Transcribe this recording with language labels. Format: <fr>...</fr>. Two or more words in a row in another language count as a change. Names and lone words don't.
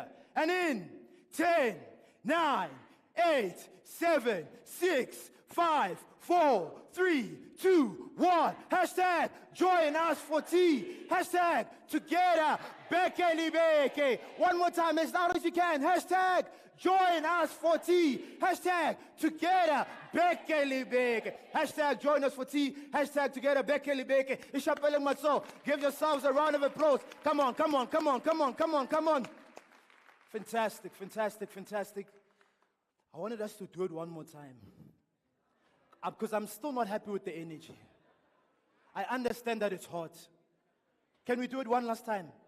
<en>And in 10, 9, 8, 7, 6, 5, 4, 3, 2, 1. Hashtag join us for tea. Hashtag together</en> <st>beke libeke.</st> <en>One more time, as loud as you can. Hashtag join us for tea. Hashtag together</en> <st>beke libeke.</st> <en>Hashtag join us for tea. Hashtag together</en> <st>beke libeke. Ishapele matso.</st> <en>Give yourselves a round of applause. Come on. Fantastic. I wanted us to do it one more time. Because I'm still not happy with the energy. I understand that it's hot. Can we do it one last time?</en>